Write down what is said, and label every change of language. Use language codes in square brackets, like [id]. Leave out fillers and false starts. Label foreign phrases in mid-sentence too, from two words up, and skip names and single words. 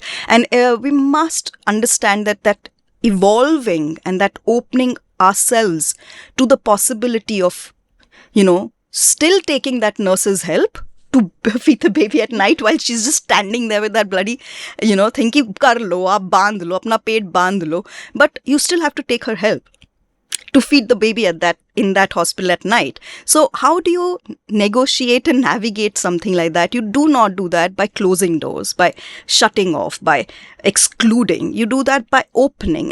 [en] And we must understand that evolving and that opening ourselves to the possibility of, still taking that nurse's help to feed the baby at night while she's just standing there with that bloody, thinking, [hi] कर लो, आप बंद लो, अपना पेट बंद लो. [en] But you still have to take her help to feed the baby in that hospital at night. So how do you negotiate and navigate something like that? You do not do that by closing doors, by shutting off, by excluding. You do that by opening.